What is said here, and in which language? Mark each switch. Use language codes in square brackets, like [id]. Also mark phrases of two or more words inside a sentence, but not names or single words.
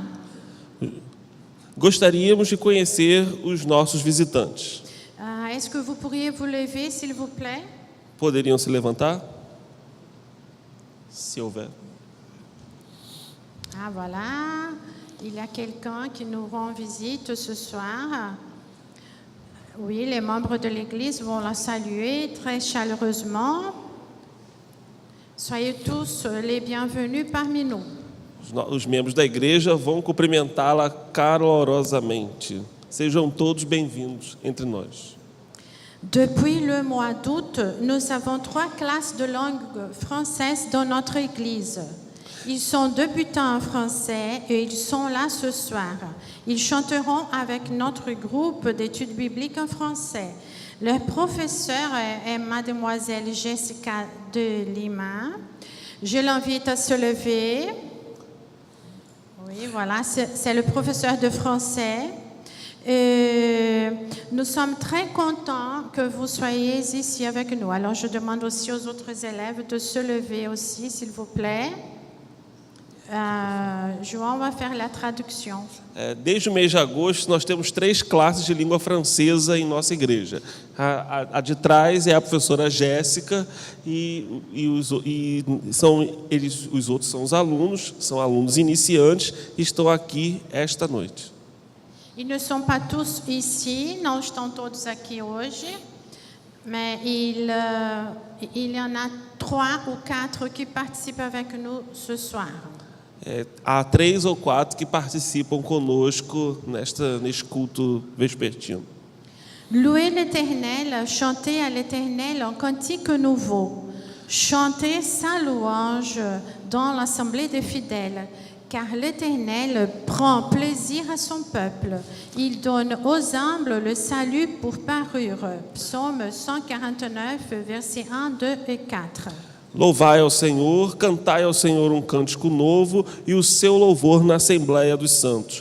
[pt] Gostaríamos de conhecer os nossos visitantes. [fr] Est-ce que vous pourriez vous lever, s'il vous plaît? [pt] Poderiam se levantar? Se houver. [fr] Ah, voilà. Il y a quelqu'un qui nous rend visite ce soir. Oui, les membres de l'Église vont la saluer très chaleureusement. Soyez tous les bienvenus parmi nous. [pt] Os membros da igreja vão cumprimentá-la calorosamente. Sejam todos bem-vindos entre nós. [fr] Depuis le mois d'août, nous avons 3 classes de langue française dans notre Église. Ils sont débutants en français et ils sont là ce soir. Ils chanteront avec notre groupe d'études bibliques en français. Leur professeur est mademoiselle Jessica de Lima. Je l'invite à se lever. Oui, voilà, c'est le professeur de français. Nous sommes très contents que vous soyez ici avec nous. Alors, je demande aussi aux autres élèves de se lever aussi, s'il vous plaît. João vai faire la traduction. [pt] Desde o mês de agosto, nós temos 3 classes de língua francesa em nossa igreja. A de trás é a professora Jéssica os outros são os alunos, são alunos iniciantes e estão aqui esta noite. [fr] Ils ne sont pas tous ici, [pt] não estão todos aqui hoje, [fr] mais il y en a 3 ou 4 qui participent avec nous ce soir. [pt] Há 3 ou 4 que participam conosco neste culto vespertino. [fr] Louez l'Éternel, chantez à l'Éternel un cantique nouveau. Chantez sa louange dans l'assemblée des fidèles, car l'Éternel prend plaisir à son peuple. Il donne aux humbles le salut pour parure. Psaume 149, versets 1, 2 et 4. [pt] Louvai ao Senhor, cantai ao Senhor um cântico novo e o seu louvor na Assembleia dos Santos.